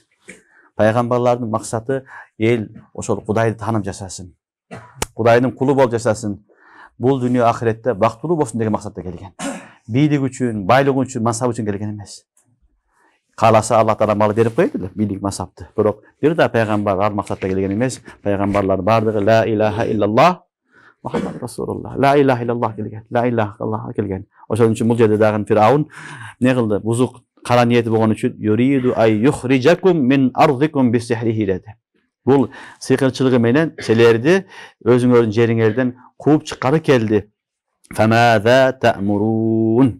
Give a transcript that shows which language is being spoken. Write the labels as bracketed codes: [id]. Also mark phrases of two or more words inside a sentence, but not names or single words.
[ky] Пайгамбарлардын максаты эл ошол Кудайды таанып жашасын. Кудайдын кулу болуп жашасын. Бул дүйнө ахиретте бактылуу болсун деген максатта келген. Бийлик үчүн, байлык үчүн, мансап үчүн келген эмес. Кааласа Алла таала мал берип коет эле, бийлик, мансапты. Бирок бир да пайгамбар ал максатта келген эмес. Пайгамбарлар бардыгы [ar] لا إله إلا الله محمد رسول الله. لا إله إلا الله келген. لا إله إلا الله келген. [ky] Ошон үчүн бул жерде дагы Фираун не кылды? Бузук кара ниети болгон үчүн [ar] يريد أن يخرجكم من أرضكم بسحره [ky] деди. Бул сыйкырчылыгы менен силерди өзүңөрдүн жериңерден кууп чыкканы келди. [ar] فماذا تأمرون.